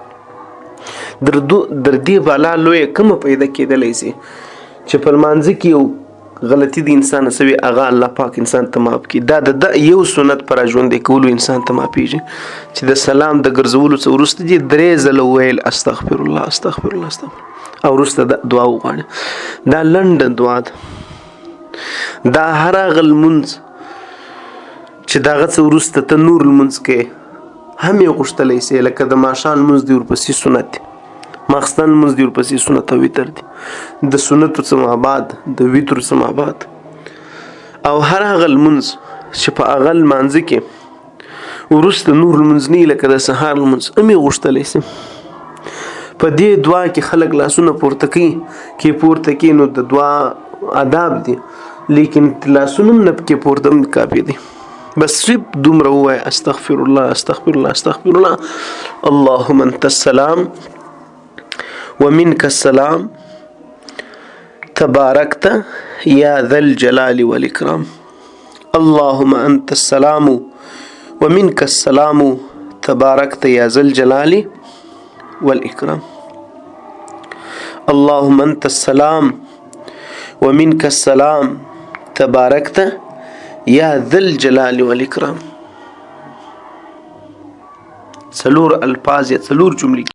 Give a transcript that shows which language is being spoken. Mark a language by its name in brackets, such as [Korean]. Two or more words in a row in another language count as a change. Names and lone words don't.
[Pashto] در دې بالا لویه کومه پیدا کېدلی سي چې په لمانځه کې یو غلطي د انسان سوي، هغه الله پاک انسان ته معاف کړي. دا د یو سنت پر ژوندی کولو انسان ته معافېږي چې د سلام د ګرځولو څه وروسته دې 3 ځله ویل [Arabic] استغفر الله استغفر الله استغفر، [Pashto] او وروسته د دعا وغواړي. دا لنډه دعا ده. دا هر هغه لمونځ چې د هغه څه وروسته ته نور لمونځ کوې هم یې غوښتلی سې، لکه د ماښام لمونځ دی ورپسې سنت دی، ماخستن لمونځ دی ورپسې سنت او وتر دی، د سنتو څه مابعد د وترو څه مابعد، او هر هغه لمونځ چې په هغه لمانځه کې وروسته نور لمونځ نه وي، لکه د سهار لمونځ هم یې غوښتلی سې. په دې دعا کې خلک لاسونه پورته کوي نو د دعا آداب دي، لیکن لاسونه هم نه پکې پورته هم کافي دي. بس صرف دومره ووایه [Arabic] استغفر الله استغفر الله استغفر الله، اللهم انت السلام ومنك السلام تباركت يا ذا الجلال والإكرام، اللهم انت السلام ومنك السلام تباركت يا ذا الجلال والإكرام، اللهم انت السلام ومنك السلام تباركت يا ذا الجلال والإكرام. [Pashto] 4 الفاظ یا 4 جملې